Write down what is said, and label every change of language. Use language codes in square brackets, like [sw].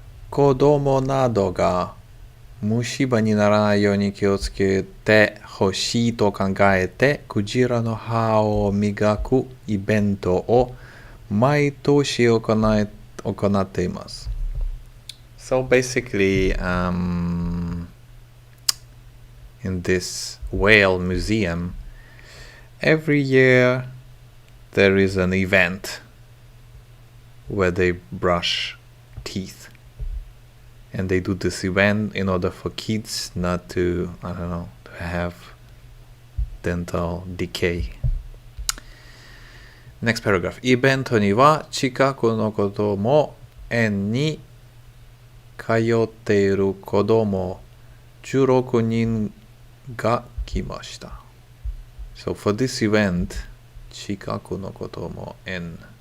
[ja] 子供などが虫歯にならないように気をつけてほしいと考えて、クジラの歯を磨くイベントを毎年行っています。 [en] So basically, in this whale museum, every year there is an event where they brush teeth. And they do this event in order for kids not to, I don't know, to have dental decay. Next paragraph. [ja] イベントには近くの子供園に通っている子供16人が来ました。 [en] So for this event, [ja] 近くの子供園。